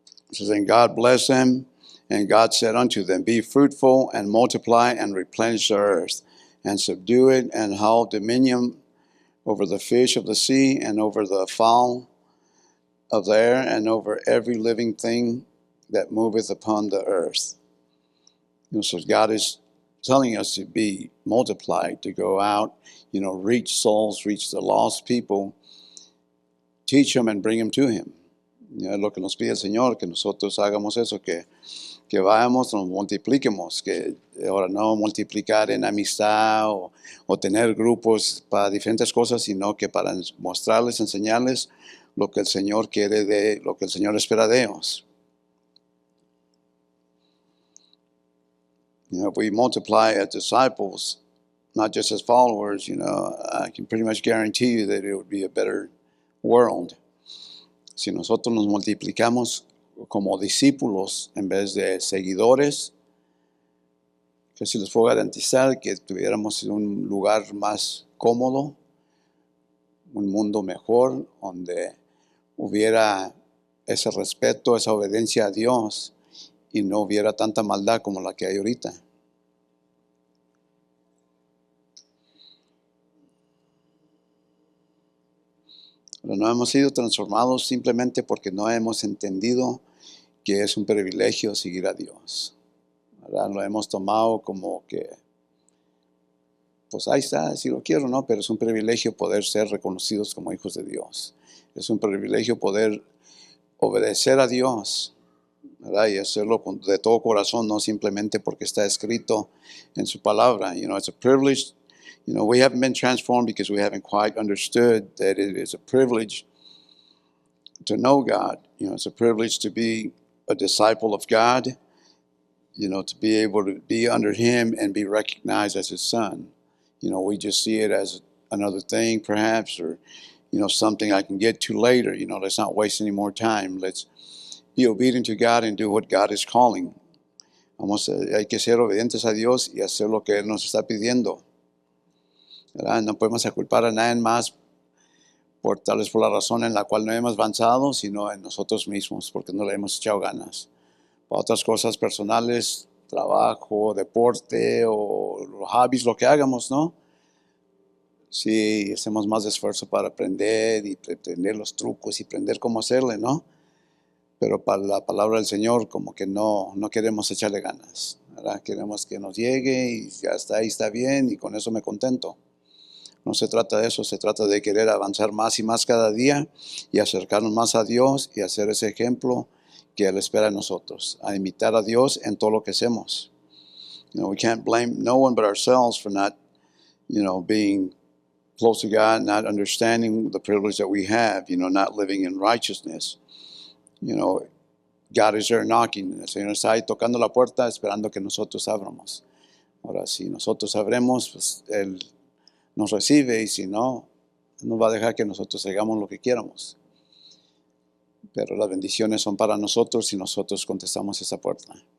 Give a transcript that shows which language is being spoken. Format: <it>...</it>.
<en>It says, and God blessed them, and God said unto them, be fruitful and multiply and replenish the earth, and subdue it, and have dominion over the fish of the sea, and over the fowl of the air, and over every living thing that moveth upon the earth. So God is telling us to be multiplied, to go out, reach souls, reach the lost people, teach them and bring them to Him.</en> <es>Es lo que nos pide el Señor, que nosotros hagamos eso, que vayamos, nos multipliquemos, que ahora no multiplicar en amistad o tener grupos para diferentes cosas, sino que para mostrarles, enseñarles lo que el Señor quiere, lo que el Señor espera de ellos.</es> <en>If we multiply as disciples, not just as followers, I can pretty much guarantee you that it would be a better world.</en> <es>Si nosotros nos multiplicamos como discípulos en vez de seguidores, que si les puedo garantizar que tuviéramos un lugar más cómodo, un mundo mejor, donde hubiera ese respeto, esa obediencia a Dios y no hubiera tanta maldad como la que hay ahorita. Pero no hemos sido transformados simplemente porque no hemos entendido que es un privilegio seguir a Dios. ¿Verdad? Lo hemos tomado como que, pues ahí está, si lo quiero, ¿no? Pero es un privilegio poder ser reconocidos como hijos de Dios. Es un privilegio poder obedecer a Dios, ¿verdad? Y hacerlo de todo corazón, no simplemente porque está escrito en su palabra.</es> <en>It's a privilege. We haven't been transformed because we haven't quite understood that it is a privilege to know God. It's a privilege to be a disciple of God, to be able to be under Him and be recognized as His son. We just see it as another thing, perhaps, or, something I can get to later. Let's not waste any more time. Let's be obedient to God and do what God is calling.</en> <es>Hay que ser obedientes a Dios y hacer lo que Él nos está pidiendo, ¿verdad? No podemos culpar a nadie más tal vez por la razón en la cual no hemos avanzado, sino en nosotros mismos, porque no le hemos echado ganas. Para otras cosas personales, trabajo, deporte o los hobbies, lo que hagamos, ¿no? Sí, hacemos más esfuerzo para aprender y aprender los trucos y aprender cómo hacerle, ¿no? Pero para la palabra del Señor, como que no queremos echarle ganas, ¿verdad? Queremos que nos llegue y ya está ahí, está bien, y con eso me contento. No se trata de eso, se trata de querer avanzar más y más cada día y acercarnos más a Dios y hacer ese ejemplo que Él espera en nosotros, a imitar a Dios en todo lo que hacemos.</es> <en>We can't blame no one but ourselves for not, being close to God, not understanding the privilege that we have, not living in righteousness. God is there knocking.</en> <es>El Señor está ahí tocando la puerta esperando que nosotros abramos. Ahora, si nosotros abremos, pues Él nos recibe, y si no, nos va a dejar que nosotros hagamos lo que quieramos. Pero las bendiciones son para nosotros si nosotros contestamos esa puerta.</es>